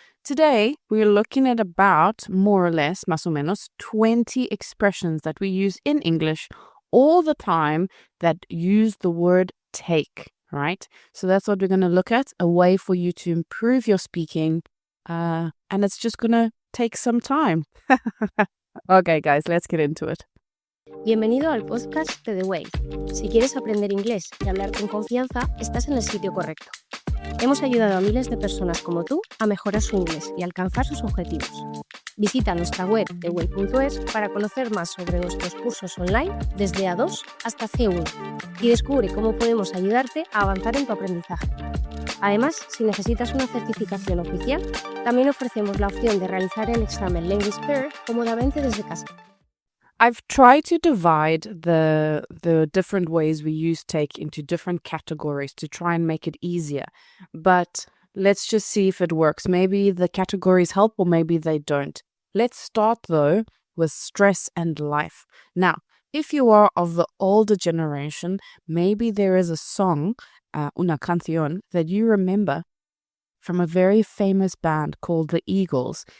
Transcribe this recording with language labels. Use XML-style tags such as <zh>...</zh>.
<en>Today, we're looking at about more or less,</en> <es>más o menos,</es> <en>20 expressions that we use in English all the time that use the word take, right? So that's what we're going to look at, a way for you to improve your speaking, and it's just going to take some time. Okay, guys, let's get into it.</en> <es>Bienvenido al podcast de The Way. Si quieres aprender inglés y hablar con confianza, estás en el sitio correcto. Hemos ayudado a miles de personas como tú a mejorar su inglés y alcanzar sus objetivos. Visita nuestra web theway.es para conocer más sobre nuestros cursos online desde A2 hasta C1 y descubre cómo podemos ayudarte a avanzar en tu aprendizaje. Además, si necesitas una certificación oficial, también ofrecemos la opción de realizar el examen Language Pair cómodamente desde casa.</es> <en>I've tried to divide the different ways we use take into different categories to try and make it easier. But let's just see if it works. Maybe the categories help or maybe they don't. Let's start though with stress and life. Now, if you are of the older generation, maybe there is a song,</en> <es>una canción,</es> <en>that you remember from a very famous band called the Eagles.</en>